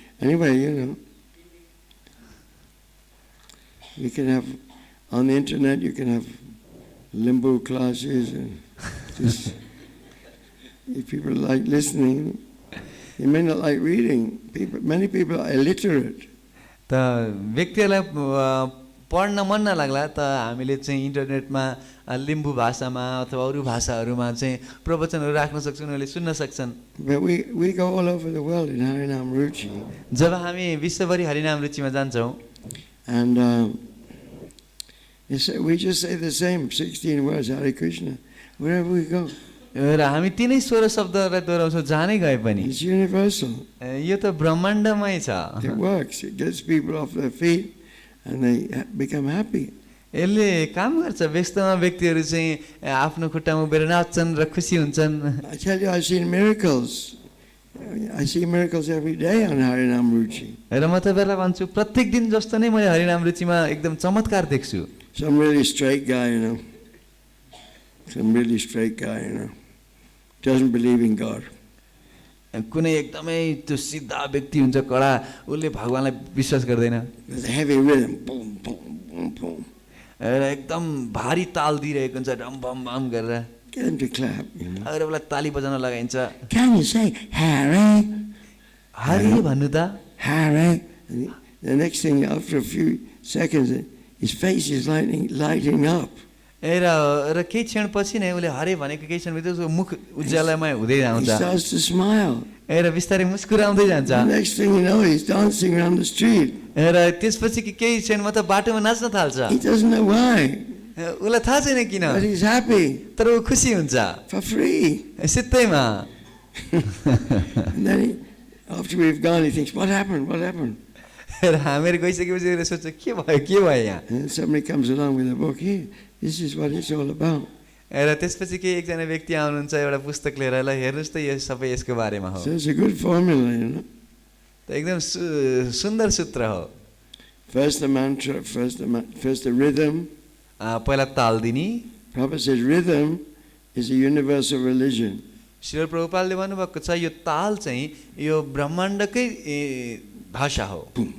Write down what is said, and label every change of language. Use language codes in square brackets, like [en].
[en] Anyway, you can have, on the internet, you can have Limbu classes, and just, if people like listening, you may not like reading. Many people are illiterate. [ne] त व्यक्तिहरूलाई पढ्न मन नलाग्ला त हामीले चाहिँ इन्टरनेटमा लिम्बू भाषामा अथवा अरू भाषाहरूमा चाहिँ प्रवचनहरू राख्न सक्छौँ, उनीहरूले सुन्न सक्छन्। [en] But we go all over the world in Harinam Ruchi. [ne] जब हामी विश्वभरि हरिनाम रुचिमा जान्छौँ, [en] And we just say the same 16 words, Hare Krishna, wherever we go. [ne] र हामी तिनै 16 शब्दहरूलाई दोहोऱ्याउँछौँ जहाँनै गए पनि। [en] It's universal. [ne] यो त ब्रह्माण्डमै छ। [en] It works. It gets people off their feet and they become happy. [ne] यसले काम गर्छ, व्यस्तमा व्यक्तिहरू चाहिँ आफ्नो खुट्टामा उभिएर नाच्छन् र खुसी हुन्छन्। [en] I tell you, I've seen miracles. I see miracles every day on Harinam Ruchi. [ne] र म तपाईँलाई भन्छु प्रत्येक दिन जस्तो नै मैले हरिनाम रुचिमा एकदम चमत्कार देख्छु। [en] Some really straight guy, Some really straight guy, Doesn't believe in God. [ne] कुनै एकदमै त्यो सिधा व्यक्ति हुन्छ कडा, उसले भगवानलाई विश्वास गर्दैन। [en] There's a heavy rhythm, boom, boom, boom, boom. [ne] र एकदम भारी ताल दिइरहेको हुन्छ डम बम बम गरेर। [en] Get him to clap, [ne] अरू बेला ताली बजाउन लगाइन्छ। [en] Can you say Hare? [ne] हरे भन्नु त। [sa] Hare. [en] And the next thing, after a few seconds, his face is lighting up. [ne] र केही क्षण पछि नै उसले हरे भनेको केही क्षणभित्र उसको मुख उज्यालोमय हुँदै [en] He [ne] जान्छ। [en] starts to smile. [ne] र बिस्तारै मुस्कुराउँदै जान्छ। [en] The next thing you know, he's dancing around the street. [ne] र त्यसपछि केही क्षणमा त बाटोमा नाच्न थाल्छ। [en] He doesn't know why, [ne] उसलाई थाहा छैन किन, [en] but he's happy [ne] तर ऊ खुसी हुन्छ [en] for free. [ne] सित्तैमा। [en] And then after we've gone, he thinks, what happened? What happened? [ne] र हामीहरू गइसकेपछि उसले सोध्छ के भयो यहाँ। [en] And somebody comes along with a book. Here, this is what it's all about. [ne] र त्यसपछि के एकजना व्यक्ति आउनुहुन्छ एउटा पुस्तक लिएर, ल हेर्नुहोस् त यो सबै यसको बारेमा हो। [en] So it's a good formula, [ne] त एकदम सुन्दर सूत्र हो। [en] First the mantra, first the rhythm. [ne] पहिला ताल दिने। [en] Prabhupada says rhythm is a universal religion. [ne] Srila प्रभुपादले भन्नुभएको छ यो ताल चाहिँ यो ब्रह्माण्डकै भाषा हो।